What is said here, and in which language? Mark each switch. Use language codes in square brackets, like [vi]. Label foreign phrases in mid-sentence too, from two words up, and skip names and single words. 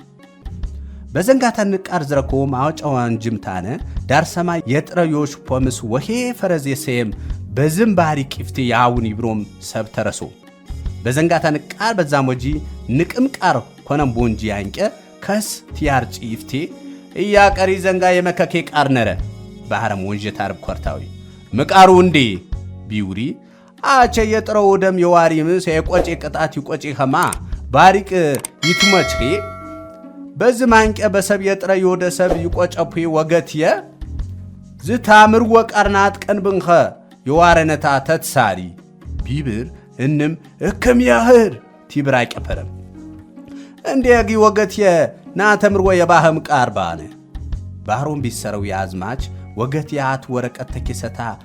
[sgw] በዘንጋታን ቃር ዝረኮም አውጫዋን ጅምታነ ዳር ሰማይ የጥረዮሽ ፖምስ ወሄ ፈረዝ የሰየም በዝም ባሪቅ ይፍቴ ያውን ይብሮም ሰብ ተረሶ በዘንጋታን ቃር በዛም ወጂ ንቅም ቃር ኮነም ቦንጂ ያንቀ ከስ ቲያርጭ ይፍቴ እያቀሪ ዘንጋ የመከኬ ቃር ነረ ባህረም ወንጀ ታርብ ኮርታዊ መቃሩ እንዴ ቢውሪ አቸ የጥረው ደም የዋሪ ምስ የቆጬ ቅጣት ይቆጬ ኸማ ባሪቅ ይትመች በዝማንቀ በሰብ የጥረ ይወደ ሰብ ይቆጨፉ ወገትየ ዝታምር ወቃርናት ቀን ብንኸ የዋረነታ ተትሳሪ ቢብር እንም እከም ያህር ቲብራ ይቀፈረም እንዴጊ ወገትየ ናተምር ወየባህም ቃርባነ ባህሩን ቢሰረው ያዝማች ወገትያት ወረቀት ተከሰታ